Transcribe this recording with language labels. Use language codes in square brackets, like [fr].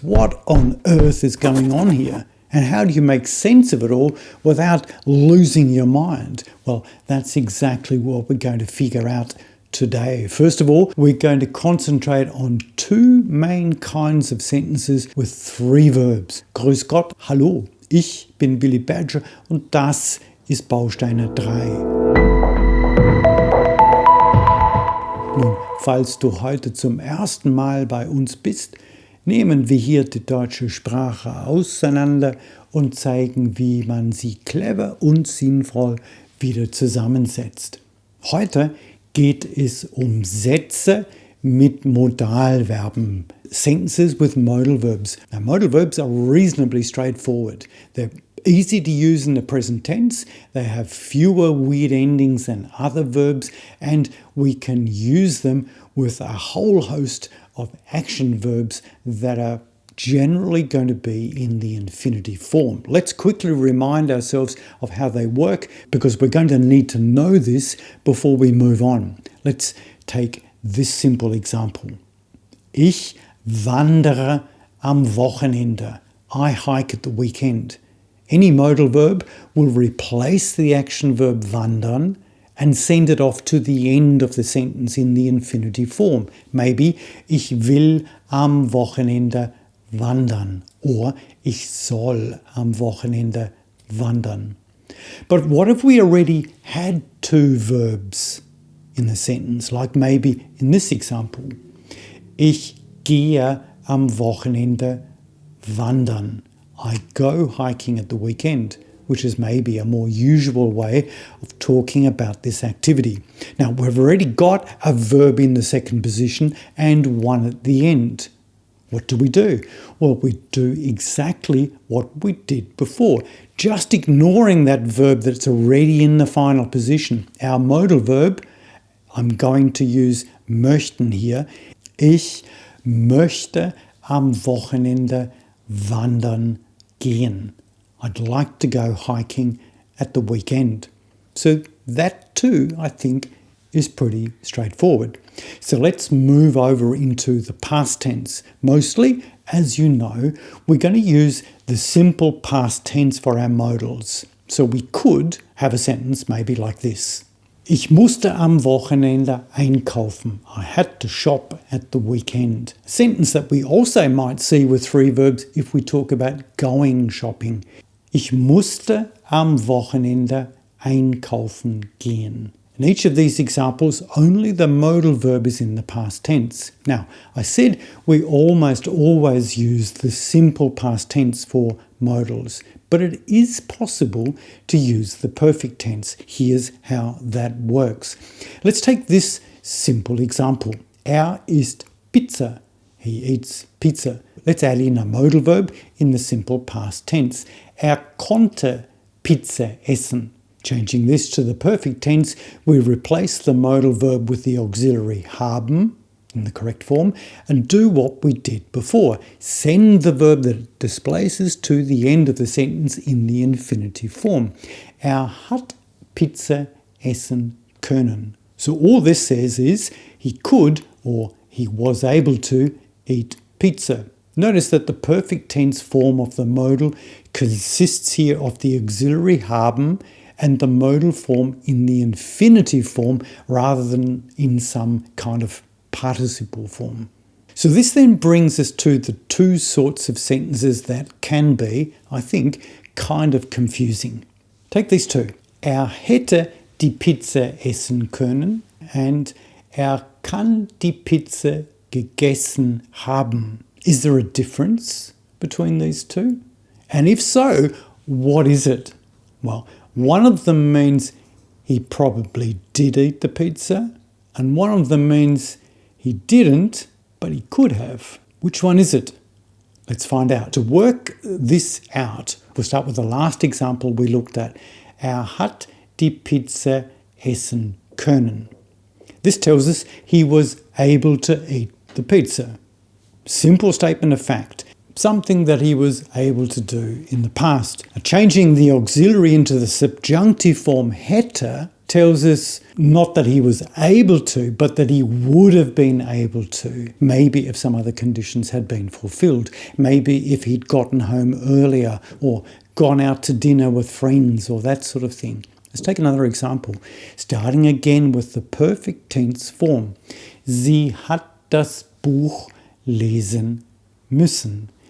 [en] What on earth is going on here? And how do you make sense of it all without losing your mind? Well, that's exactly what we're going to figure out today. First of all, we're going to concentrate on 2 main kinds of sentences with 3 verbs. [de] Grüß Gott, hallo, ich bin Billy Badger und das ist Baustein 3. Nun, falls du heute zum ersten Mal bei uns bist, nehmen wir hier die deutsche Sprache auseinander und zeigen, wie man sie clever und sinnvoll wieder zusammensetzt. Heute geht es um Sätze mit Modalverben. [en] Sentences with modal verbs. Now, modal verbs are reasonably straightforward. They're easy to use in the present tense, they have fewer weird endings than other verbs, and we can use them with a whole host of action verbs that are generally going to be in the infinitive form. Let's quickly remind ourselves of how they work because we're going to need to know this before we move on. Let's take this simple example. [de] Ich wandere am Wochenende. [en] I hike at the weekend. Any modal verb will replace the action verb wandern and send it off to the end of the sentence in the infinitive form. Maybe, [de] ich will am Wochenende wandern [en] or [de] ich soll am Wochenende wandern. [en] But what if we already had 2 verbs in the sentence, like maybe in this example? [de] Ich gehe am Wochenende wandern. [en] I go hiking at the weekend, which is maybe a more usual way of talking about this activity. Now, we've already got a verb in the second position and one at the end. What do? Well, we do exactly what we did before, just ignoring that verb that's already in the final position. Our modal verb, I'm going to use möchten here. [de] Ich möchte am Wochenende wandern gehen. [en] I'd like to go hiking at the weekend. So that too, I think, is pretty straightforward. So let's move over into the past tense. Mostly, as you know, we're going to use the simple past tense for our modals. So we could have a sentence maybe like this. [de] Ich musste am Wochenende einkaufen. [en] I had to shop at the weekend. A sentence that we also might see with 3 verbs if we talk about going shopping. [de] Ich musste am Wochenende einkaufen gehen. [en] In each of these examples, only the modal verb is in the past tense. Now, I said we almost always use the simple past tense for modals, but it is possible to use the perfect tense. Here's how that works. Let's take this simple example. [de] Er isst Pizza. [en] He eats pizza. Let's add in a modal verb in the simple past tense. [de] Er konnte Pizza essen. [en] Changing this to the perfect tense, we replace the modal verb with the auxiliary haben in the correct form and do what we did before. Send the verb that it displaces to the end of the sentence in the infinitive form. [de] Er hat Pizza essen können. [en] So all this says is he could or he was able to eat pizza. Notice that the perfect tense form of the modal consists here of the auxiliary haben and the modal form in the infinitive form rather than in some kind of participle form. So this then brings us to the 2 sorts of sentences that can be, I think, kind of confusing. Take these 2. [de] Er hätte die Pizza essen können [en] and [de] er kann die Pizza gegessen haben. [en] Is there a difference between these 2? And if so, what is it? Well, one of them means he probably did eat the pizza, and one of them means he didn't, but he could have. Which one is it? Let's find out. To work this out, we'll start with the last example we looked at. [de] Er hat die Pizza essen können. [en] This tells us he was able to eat the pizza. Simple statement of fact. something that he was able to do in the past. Changing the auxiliary into the subjunctive form hätte tells us not that he was able to, but that he would have been able to. Maybe if some other conditions had been fulfilled. Maybe if he'd gotten home earlier or gone out to dinner with friends or that sort of thing. Let's take another example. Starting again with the perfect tense form. [de] Sie hat das Buch lesen müssen.